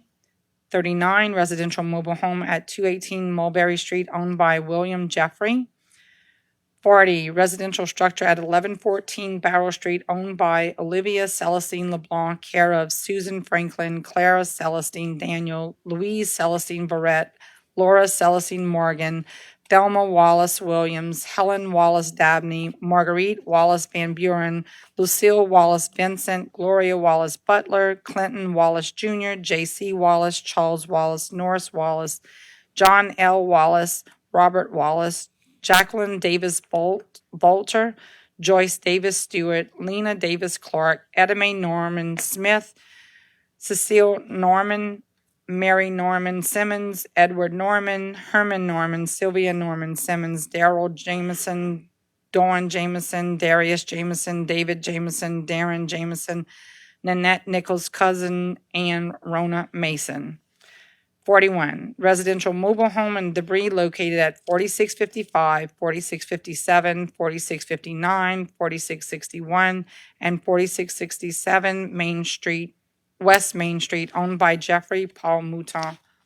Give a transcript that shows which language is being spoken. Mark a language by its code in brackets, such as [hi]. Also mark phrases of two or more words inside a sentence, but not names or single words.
[en] 39, residential mobile home at 218 Mulberry Street, owned by William Jeffrey. 40, residential structure at 1114 Barrel Street, owned by Olivia Celestine LeBlanc, care of Susan Franklin, Clara Celestine Daniel, Louise Celestine Barrett, Laura Celestine Morgan, Thelma Wallace Williams, Helen Wallace Dabney, Marguerite Wallace Van Buren, Lucille Wallace Vincent, Gloria Wallace Butler, Clinton Wallace Jr., J.C. Wallace, Charles Wallace, Norris Wallace, John L. Wallace, Robert Wallace, Jacqueline Davis Bolter, Joyce Davis Stewart, Lena Davis Clark, Edame Norman Smith, Cecile Norman, Mary Norman Simmons, Edward Norman, Herman Norman, Sylvia Norman Simmons, Daryl Jameson, Dawn Jameson, Darius Jameson, David Jameson, Darren Jameson, Nanette Nichols' cousin, and Rona Mason. 41, residential mobile home and debris located at 4655, 4657, 4659, 4661, and 4667 Main Street, West Main Street, owned by Jeffrey Paul Mouton.